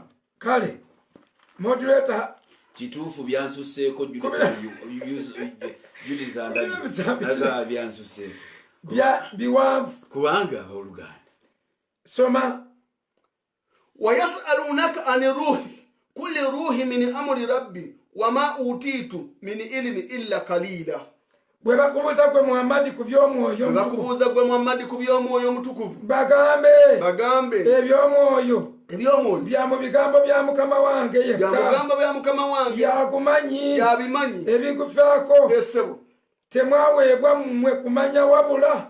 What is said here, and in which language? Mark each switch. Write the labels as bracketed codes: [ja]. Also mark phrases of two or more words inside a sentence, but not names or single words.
[lg] kale moderator kituufu byansuseeko byansuseeko biwanvu kubanga oluganda soma [ar] ويسألونك عن الروح قل الروح من أمر ربي وما أوتيتم من العلم إلا قليلا [lg] bwe bakubuuza gwe Muhammadi ku by'omwoyo mutukuvu bagambe eby'omwoyo bya mu bigambo bya Mukama wange yekka yakumanyi ebigufaako temwaweebwa mmwe kumanya wabula